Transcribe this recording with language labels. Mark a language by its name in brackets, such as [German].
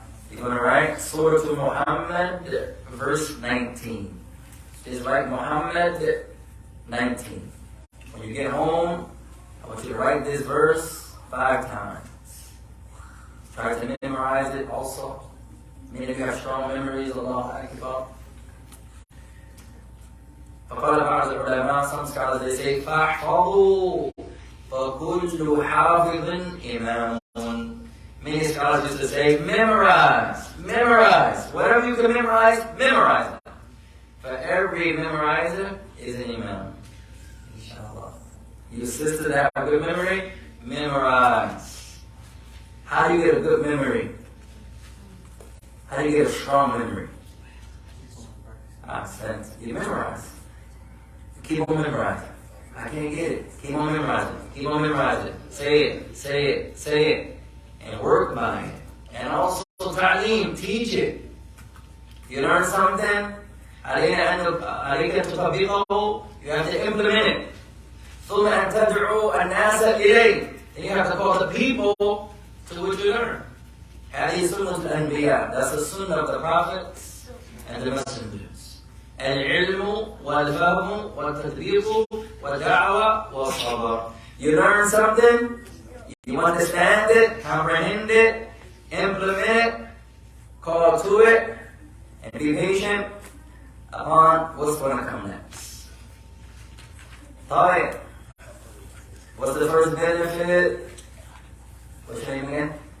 [English] You're going to write Surah Muhammad, verse 19. Just write Muhammad 19. When you get home, I want you to write this verse 5 times. Try to memorize it also. Many of you have strong memories, Allahu Akbar. [Arabic] فقال بعض العلماء, [English] some scholars, they say, [Arabic] فَاحْفَظُوا فَكُلُّ حَافِظٍ إِمَامٌ. [English] Many scholars used to say, memorize, memorize. Whatever you can memorize, memorize it. For every memorizer is an imam. Inshallah. You sister that have a good memory, memorize. How do you get a good memory? How do you get a strong memory? You memorize. Keep on memorizing. I can't get it. Keep on memorizing. Keep on memorizing. Say it, say it, say it. And work by it. And also ta'aleem, teach it. You learn something, [Arabic] عليك تطبقه, [English] you have to implement it. [Arabic] ثم أن تدعو الناس إليه. [English] And you have to call the people to what you learn. [Arabic] هذه سنة الأنبياء. [English] That's the sunnah of the prophets and the messengers. [Arabic] العلم والفهم والتطبيق والدعوة والصبر. [English] You learn something, you understand it, comprehend it, implement it, call to it, and be patient upon what's going to come next. [Arabic] طيب. [English] What's the first benefit? What's your name again?